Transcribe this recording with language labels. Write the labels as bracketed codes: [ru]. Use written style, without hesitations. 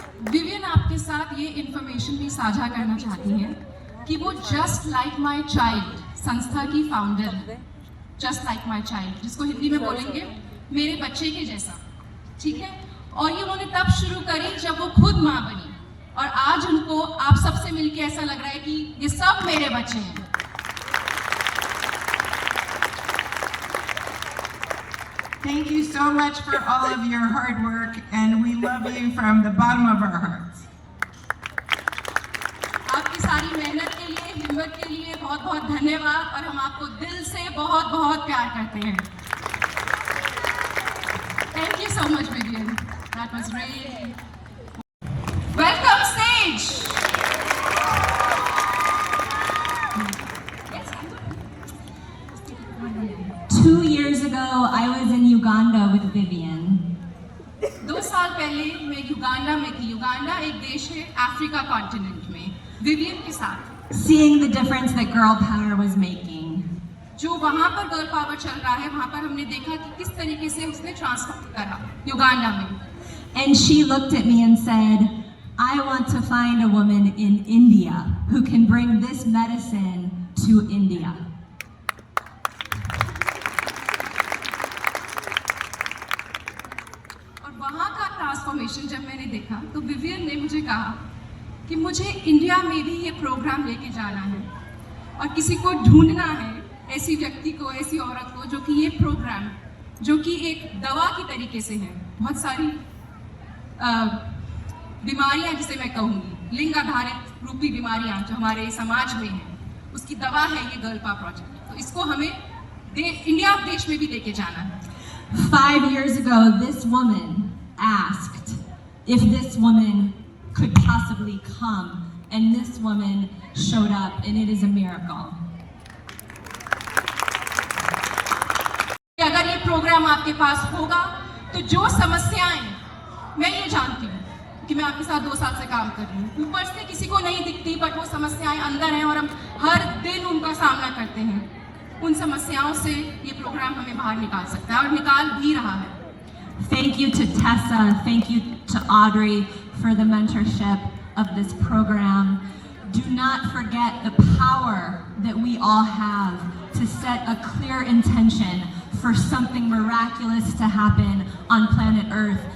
[hi] Vivian आपके साथ ये इन्फॉर्मेशन भी साझा करना चाहती हैं कि वो जस्ट लाइक माई चाइल्ड संस्था की फाउंडर है। जस्ट लाइक माई चाइल्ड, जिसको हिंदी में बोलेंगे मेरे बच्चे के जैसा, ठीक है। और ये उन्होंने तब शुरू करी जब वो खुद माँ बनी, और आज उनको आप सबसे मिलके ऐसा लग रहा है कि ये सब मेरे बच्चे हैं। [en] Thank you so much for all of your hard work, and we love you from the bottom of our hearts. [hi] आपकी सारी मेहनत के लिए, हिम्मत के लिए बहुत बहुत धन्यवाद, और हम आपको दिल से बहुत बहुत प्यार करते हैं। [en] Thank you so much, Vivian. That was really. Welcome stage. 2 years ago, I was in Uganda with Vivian. [hi] 2 साल पहले मैं युगांडा में थी। युगांडा एक देश है अफ्रीका कॉन्टिनेंट में, विवियन के साथ। [en] Seeing the difference that girl power was making. [hi] जो वहाँ पर गर्ल पावर चल रहा है, वहाँ पर हमने देखा कि किस तरीके से उसने ट्रांसफॉर्म करा युगांडा में। [en] And she looked at me and said, I want to find a woman in India who can bring this medicine to India. [hi] और वहाँ का ट्रांसफॉर्मेशन जब मैंने देखा तो विवियन ने मुझे कहा कि मुझे इंडिया में भी ये प्रोग्राम लेके जाना है, और किसी को ढूंढना है, ऐसी व्यक्ति को, ऐसी औरत को जो कि ये प्रोग्राम, जो कि एक दवा की तरीके से है, बहुत सारी बीमारियां जिसे मैं कहूँगी लिंग आधारित रूपी बीमारियां जो हमारे समाज में हैं, उसकी दवा है ये गर्ल पावर प्रोजेक्ट। तो इसको हमें इंडिया देश में भी लेके जाना है। [en] 5 years ago, this woman asked if this woman could possibly come, and this woman showed up, and it is a miracle. [hi] अगर ये प्रोग्राम आपके पास होगा तो जो समस्याएं, मैं ये जानती हूँ कि मैं आपके साथ 2 साल से काम कर रही हूँ, ऊपर से किसी को नहीं दिखती, बट वो समस्याएं अंदर हैं और हम हर दिन उनका सामना करते हैं। उन समस्याओं से ये प्रोग्राम हमें बाहर निकाल सकता है और निकाल भी रहा है। [en] Thank you to Tessa. Thank you to Audrey for the mentorship of this program. Do not forget the power that we all have to set a clear intention for something miraculous to happen on planet Earth.